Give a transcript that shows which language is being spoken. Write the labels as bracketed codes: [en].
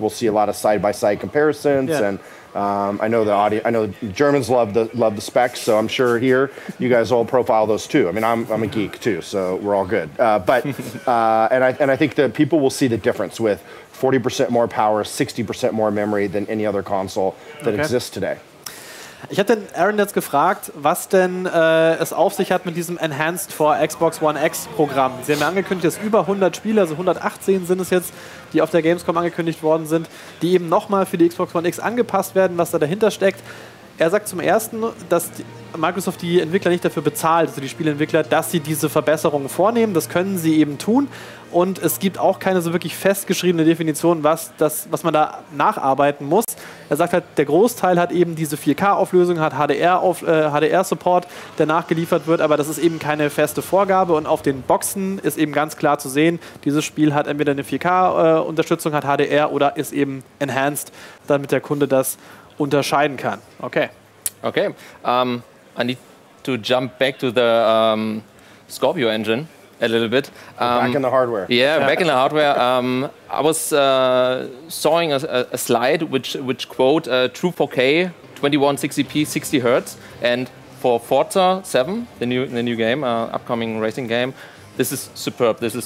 [en] We'll see a lot of side-by-side comparisons, and I know the Germans love the specs, so I'm sure here you guys all profile those too. I mean, I'm a geek too, so we're all good. And I think that people will see the difference with 40% more power, 60% more memory than any other console that exists today. [de] Ich hatte den Aaron jetzt gefragt, was denn es auf sich hat mit diesem Enhanced for Xbox One X Programm. Sie haben ja angekündigt, dass über 100 Spiele, also 118 sind es jetzt, die auf der Gamescom angekündigt worden sind, die eben nochmal für die Xbox One X angepasst werden, was da dahinter steckt. Er sagt zum Ersten, dass Microsoft die Entwickler nicht dafür bezahlt, also die Spieleentwickler, dass sie diese Verbesserungen vornehmen. Das können sie eben tun. Und es gibt auch keine so wirklich festgeschriebene Definition, was man da nacharbeiten muss. Er sagt halt, der Großteil hat eben diese 4K-Auflösung, hat HDR-Support, der nachgeliefert wird, aber das ist eben keine feste Vorgabe. Und auf den Boxen ist eben ganz klar zu sehen, dieses Spiel hat entweder eine 4K-Unterstützung, hat HDR oder ist eben enhanced, damit der Kunde das unterscheiden kann. Okay. Okay. [en] I need to jump back to the Scorpio engine a little bit. Back in the hardware. Yeah, back in the hardware. I was sawing a slide which quote true 4K, 2160p, 60 Hertz, and for Forza 7, the new game, upcoming racing game, this is superb.